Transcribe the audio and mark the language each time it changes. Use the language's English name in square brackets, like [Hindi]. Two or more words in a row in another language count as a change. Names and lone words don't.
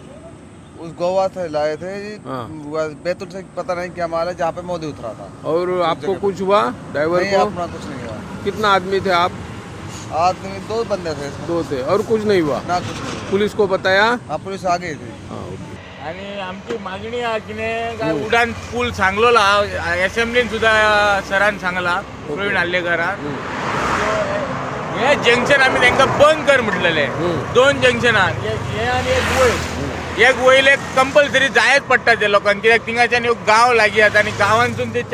[Hindi] अंदर तो उस गोवा से लाए थे जी। बैतूल से पता नहीं क्या माल है, जहाँ पे मोदी उतरा था। और आपको कुछ हुआ ड्राइवर को? अपना कुछ नहीं हुआ। कितना आदमी थे आप? आदमी 2 बंदे थे। 2 थे और कुछ नहीं हुआ? ना कुछ नहीं हुआ। पुलिस को बताया? हाँ, पुलिस आ गई थी। [Konkani] आणि आमची मागणी आहे की नाही उडान पूल सांगलोला असेंब्लीन सुद्धा सरान सांगला प्रवीण आल्लेकरान हे जंक्शन आम्ही त्यांना बंद कर म्हटलेले 2 जंक्शन हे आणि एक वयर एक कंपल्सरी जायच पडटा ते लोकांक कित्याक थिंगाच्यान एक गांव लागी आसा आणि गांवांतून ते